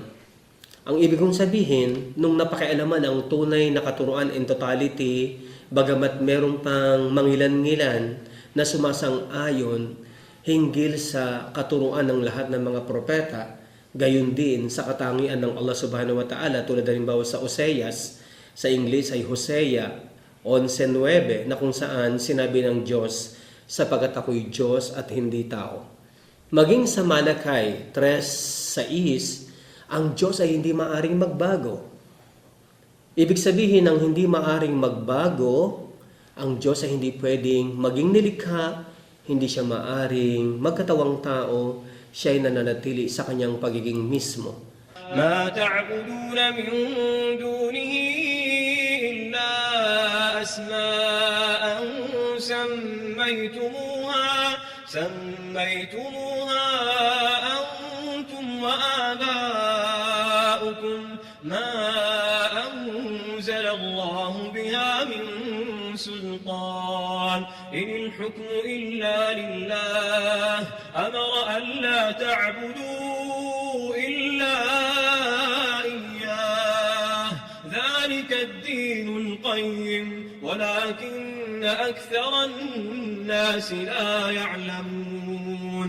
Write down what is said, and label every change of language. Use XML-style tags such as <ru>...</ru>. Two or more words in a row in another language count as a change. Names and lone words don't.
<tl>Ang ibig kong sabihin, nung napakialaman ang tunay na katuruan</tl> <en>in totality,</en> <tl>bagamat merong pang mangilan-ngilan na sumasang-ayon hinggil sa katuruan ng lahat ng mga propeta, gayon din sa katangian ng Allah</tl> <ar>سبحانه وتعالى,</ar> <tl>tulad halimbawa sa Oseas, sa English ay Hosea 11:9, na kung saan sinabi ng Diyos, sapagkat ako'y Diyos at hindi tao. Maging sa Malakay 3:6, ang Diyos ay hindi maaring magbago. Ibig sabihin ng hindi maaring magbago, ang Diyos ay hindi pwedeng maging nilikha, hindi siya maaring magkatawang tao, siya ay nananatili sa kanyang pagiging mismo.</tl> <ar>ما تعبدون من دونه إلا أسماء سميتموها أنتم وآباؤكم ما أنزل الله بها من سلطان إن الحكم إلا لله أمر ألا تعبدوا إلا إياه ذلك الدين القيم ولكن أكثر الناس لا يعلمون.</ar>